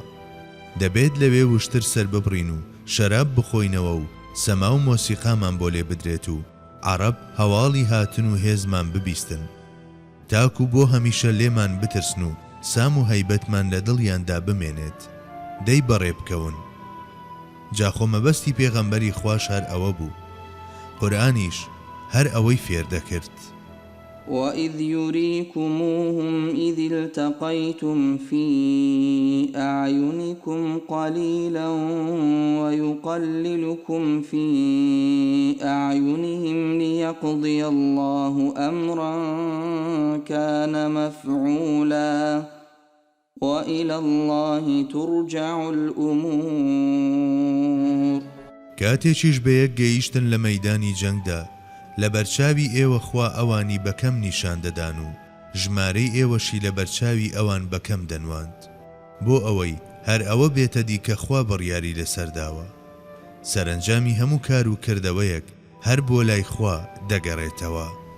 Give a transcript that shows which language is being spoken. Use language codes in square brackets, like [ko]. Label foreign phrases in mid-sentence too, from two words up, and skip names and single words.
[ckb] دەبێت لەوێ وشتر سەر ببڕین و شەراب بخۆینەوە و سەما و مۆسیقامان بۆ لێ بدرێت و عەرەب هەواڵی هاتن و هێزمان ببیستن تاکو بۆ هەمیشە لێمان بترسن و سام و هەیبەتمان لە دڵیاندا بمێنێت. دەی بەڕێ بکەون. جاخۆ مەبەستی پێغەمبەری خواشە هەر ئەوە بوو. قورئانیش هەر ئەوەی فێر دەکرد. [ar] وَإِذْ يُرِيكُمُوهُمْ إِذِ الْتَقَيْتُمْ فِي أَعْيُنِكُمْ قَلِيلًا وَيُقَلِّلُكُمْ فِي أَعْيُنِهِمْ لِيَقْضِيَ اللَّهُ أَمْرًا كَانَ مَفْعُولًا وَإِلَى اللَّهِ تُرْجَعُ الْأُمُورُ. [ckb] کاتێکیش بەیەک گەیشتن لە مەیدانی جەنگدا لە بەرچاوی ئێوە خوا ئەوانی بەکەم نیشان دەدان و ژمارەی ئێوەشی لە بەرچاوی ئەوان بەکەم دەنواند بۆ ئەوەی هەر ئەوە بێتە دی کە خوا بڕیاری لەسەرداوە. سەرنجامی هەموو کار و کردەوەیەک هەر بۆ لای خوا دەگەڕێتەوە.